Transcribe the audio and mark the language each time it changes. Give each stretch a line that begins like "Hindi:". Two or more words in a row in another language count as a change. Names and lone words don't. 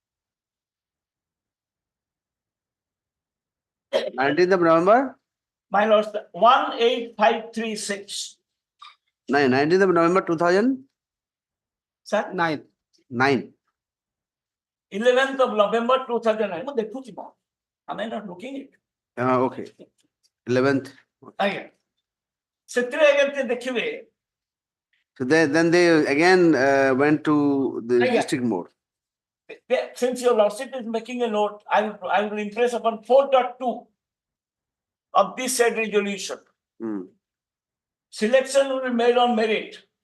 English: 19th of November? My lord, 18536. 19th of November 2009. Sir, 11th of November 2009. No,
Odia: ଦେଖୁଛି ବାତ.
English: Am I not looking it? Okay. 11th. Aye.
Odia: ସେଥିରେ ଆଜ୍ଞା ଦେଖିବେ.
English: So then they again went to the Aye. district mode. Since your lordship is making a note, I will impress upon 4.2 of this said resolution. Selection will be made on merit.